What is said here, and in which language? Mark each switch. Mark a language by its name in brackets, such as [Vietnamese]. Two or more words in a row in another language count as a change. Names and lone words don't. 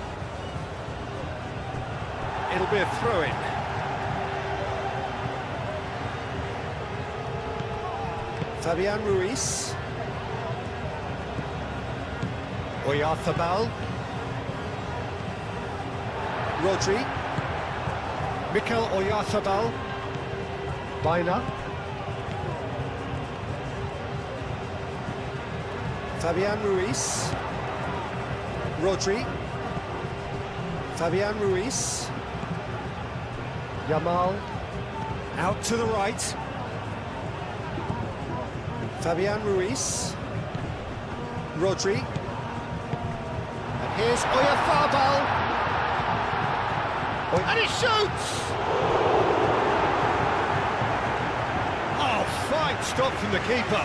[English] It'll be a throw-in. Fabian Ruiz. Oyarzabal. Rodri. Mikel Oyarzabal. Baina. Fabian Ruiz. Rodri. Fabian Ruiz. Yamal. Out to the right. Fabian Ruiz. Rodri. And here's Oyarzabal. And he shoots! Oh, fine stop from the keeper.